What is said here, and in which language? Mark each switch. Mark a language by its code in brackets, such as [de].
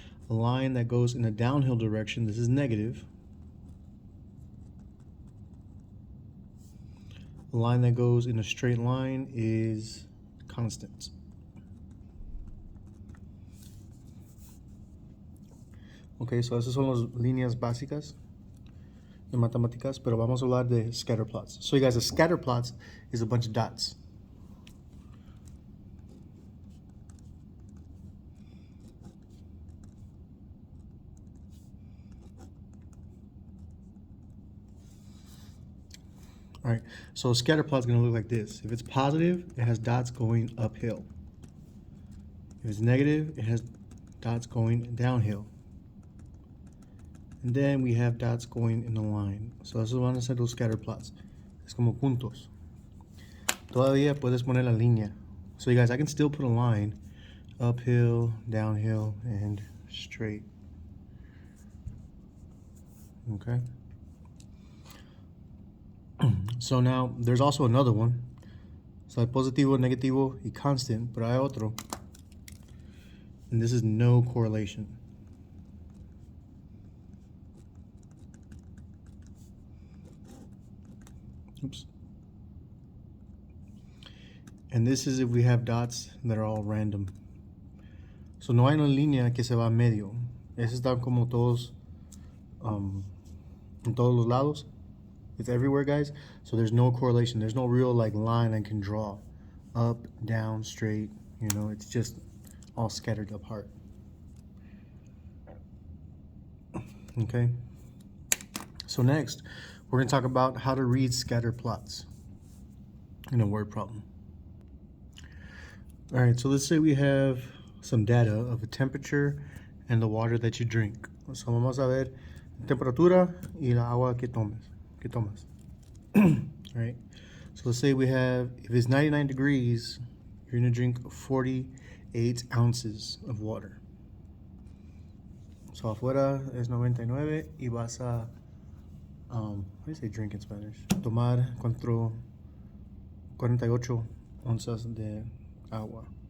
[en] A line that goes in a downhill direction. This is negative. A line that goes in a straight line is constant. [es] Okay, so esas son las líneas básicas de matemáticas, pero vamos a hablar de scatter plots. [en] So you guys, a scatter plot is a bunch of dots. All right, so a scatter plot is going to look like this. If it's positive, it has dots going uphill. If it's negative, it has dots going downhill. And then we have dots going in a line. [es] So esos van a ser los scatter plots. Es como puntos. Todavía puedes poner la línea. [en] So you guys, I can still put a line uphill, downhill, and straight. Okay. So now there's also another one. [es] So hay positivo, negativo, y constant, pero hay otro. [en] And this is no correlation. Oops. And this is if we have dots that are all random. [es] So no hay una línea que se va a medio. Esos están como todos en todos los lados. [en] It's everywhere, guys. So there's no correlation. There's no real like line I can draw. Up, down, straight. You know, it's just all scattered apart. Okay. So next, we're going to talk about how to read scatter plots in a word problem. All right, so let's say we have some data of the temperature and the water that you drink. [es] So vamos a ver temperatura y la agua que tomas. [en] Right? So let's say we have, if it's 99 degrees, you're going to drink 48 ounces of water. So [es] afuera es 99 y vas a, [en] how do you say drink in Spanish? [es] Tomar 48 onzas de agua.